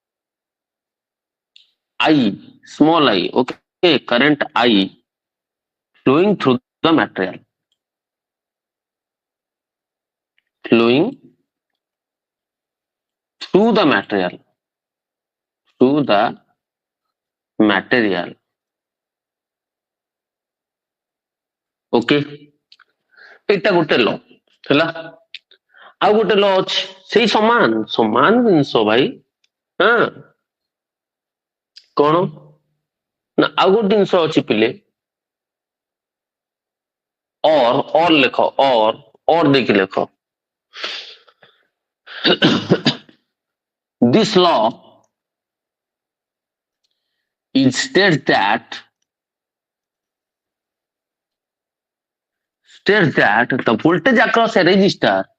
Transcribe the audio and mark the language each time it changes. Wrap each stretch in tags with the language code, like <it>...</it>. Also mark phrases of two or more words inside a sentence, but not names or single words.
<en>I, small I, okay, current I flowing through the material, flowing through the material, through the material.</en> <or>Okay, ଏଇଟା ଗୋଟେ ଲ ହେଲା। ଆଉ ଗୋଟେ ଲ ଅଛି ସେଇ ସମାନ ସମାନ ଜିନିଷ ଭାଇ। ହଁ କଣ ନା ଆଉ ଗୋଟେ ଜିନିଷ ଅଛି ପିଲେ, ଅର ଲେଖ, ଅର ଦେଇକି ଲେଖ।</or> <en>This law it states that the voltage across a resistor,</en>